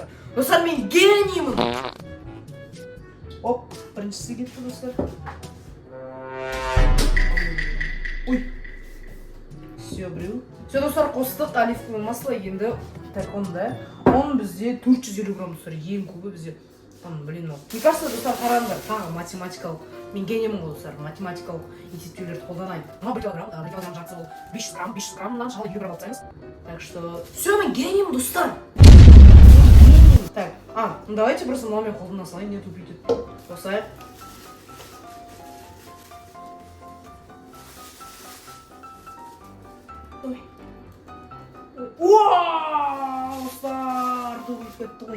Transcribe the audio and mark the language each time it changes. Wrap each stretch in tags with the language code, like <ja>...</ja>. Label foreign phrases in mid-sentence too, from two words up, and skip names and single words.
<kk>Достар, мен гениймін. Оп, біріншісі кетті, достар. Ой. Все, біреу. Все, достар, қостық</kk> <ru>оливковое масло,</ru> <kk>енді так, оны да он бізде 450 грамм достар, ең көбі бізде.</kk> <ru>Там, блин, мне кажется,</ru> <kk>достар, қараңдар, тағы математикалық, мен генемін ғой достар, математикалық есептеулерді қолданайын. Мына 1 килограмм жартысы бұл 500 граммнан шалы 1 грамм алсаңыз.</kk> <ru>Так что, все,</ru> <kk>мен генемін достар.</kk> <ru>Так, ну давайте просто</ru> <kk>мынаумен қолдана салайын,</kk> <ru>не тупить.</ru> <kk>Қосайық. Ой. Уау, достар, төгіліп кетті ғой.</kk>